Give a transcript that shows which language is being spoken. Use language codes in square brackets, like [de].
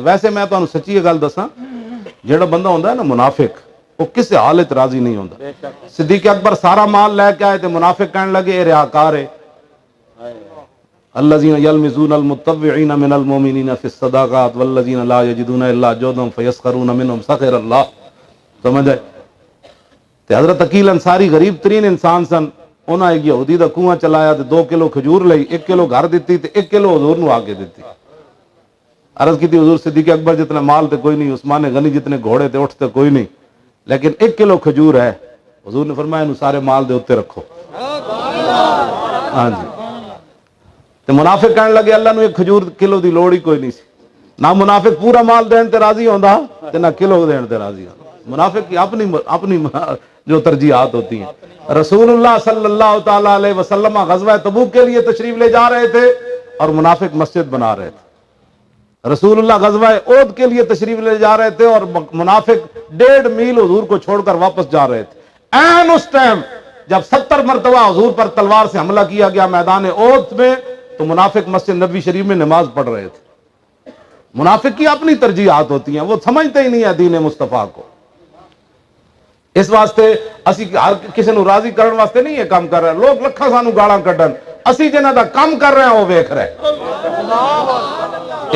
[pa] ویسے میں تمہیں سچی گل دساں، جڑا بندہ ہوندا ہے نا منافق، وہ کسی حالت راضی نہیں ہوندا. صدیق اکبر سارا مال لے کے آئے تے منافق کہنے لگے اے ریاکار ہے، [ar] الذین یلمزون المتطوعین من المؤمنین فی الصدقات والذین لا یجدون الا جہدهم فیسخرون منهم سخر اللہ. [pa] سمجھ آئے؟ تے حضرت عقیل انصاری غریب ترین انسان سن. انہاں ایک یہودی دا کنواں چلایا تے 2 کلو کھجور لئی، 1 کلو گھر دیتی تے 1 کلو حضور نو آگے دیتی. عرض کی تھی حضور صدیق اکبر جتنا مال تے کوئی نہیں، عثمان غنی جتنے گھوڑے تے اٹھ تے کوئی نہیں، لیکن 1 کلو کھجور ہے. حضور نے فرمایا انہوں سارے مال دے اوتے رکھو. ہاں جی. تے منافق کہنے لگے اللہ نو 1 کھجور کلو دی لوڑ ہی کوئی نہیں سی. نہ منافق پورا مال دین تے راضی ہوندا تے نہ کلو دین تے راضی ہوندا. [ur] منافق کی اپنی جو ترجیحات ہوتی ہیں. رسول اللہ صلی اللہ تعالی علیہ وسلم غزوہ تبوک کے لیے تشریف لے جا رہے تھے اور منافق مسجد بنا رہے تھے. رسول اللہ غزوہ احد کے لیے تشریف لے جا رہے تھے اور منافق 1.5 میل حضور کو چھوڑ کر واپس جا رہے تھے. این اس ٹائم جب 70 مرتبہ حضور پر تلوار سے حملہ کیا گیا میدان احد میں، تو منافق مسجد نبوی شریف میں نماز پڑھ رہے تھے. منافق کی اپنی ترجیحات ہوتی ہیں، وہ سمجھتے ہی نہیں ہے دین مصطفیٰ کو. [pa] اس واسطے اسی ہر کسی نو راضی کرنے واسطے نہیں یہ کام کر رہے. لوگ لکھاں سانو گالاں کڈن، اسی جنہاں دا کام کر رہے ہیں وہ ویکھ رہے.